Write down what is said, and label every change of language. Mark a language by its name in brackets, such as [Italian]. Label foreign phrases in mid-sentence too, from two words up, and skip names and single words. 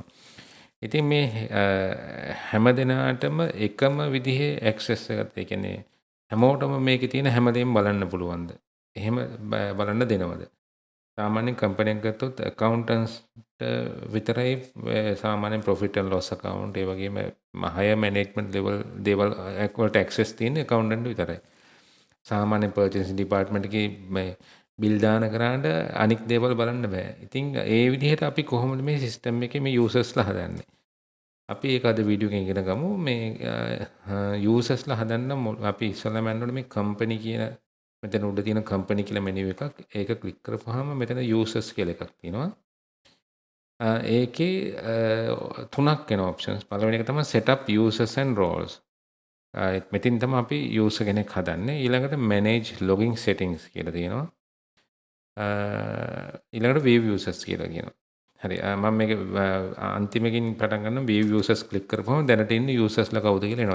[Sinhala] ඉතින් මේ හැම දෙනාටම එකම විදිහේ ඇක්සස් එකක්, ඒ කියන්නේ හැමෝටම මේකේ තියෙන හැමදේම බලන්න පුළුවන්ද? එහෙම බලන්න දෙනවද? සාමාන්‍යයෙන් කම්පැනි එකක් ගත්තොත් accountants විතරයි සාමාන්‍යයෙන් [English] profit and loss account, [Sinhala] ඒ වගේම [English] higher management level [Sinhala] දේවල් වලට access තියෙන්නේ accountant විතරයි. සාමාන්‍ය පර්චේසින් ඩිපාර්ට්මන්ට් එකේ මේ බිල් දාන කරාට අනික් දේවල් බලන්න බෑ. ඉතින් ඒ විදිහට අපි කොහොමද මේ සිස්ටම් එකේ මේ යූසර්ස්ලා හදන්නේ? අපි ඒක අද වීඩියෝ එකෙන් ඉගෙන ගමු. මේ යූසර්ස්ලා හදන්න අපි ඉස්සෙල්ලාම යන්න ඕනේ මේ කම්පැනි කියන මෙතන උඩ තියෙන කම්පැනි කියලා මෙනු එකක්. ඒක ක්ලික් කරපුවාම මෙතන යූසර්ස් කියලා එකක් තියෙනවා. ඒකේ තුනක් වෙන ඔප්ෂන්ස්. පළවෙනි එක තමයි [English] set up users and roles. [Sinhala] මෙතින් තමයි අපි යූසර් කෙනෙක් හදන්නේ. ඊළඟට [English] manage logging settings [Sinhala] කියලා තියෙනවා. ඊළඟට [English] view users [Sinhala] කියලා කියනවා. හරි. මම මේක අන්තිමකින් පටන් ගන්නම්. [English] view users click [Sinhala] කරපුවම දැනට ඉන්න users ලා කවුද කියලා එනවා.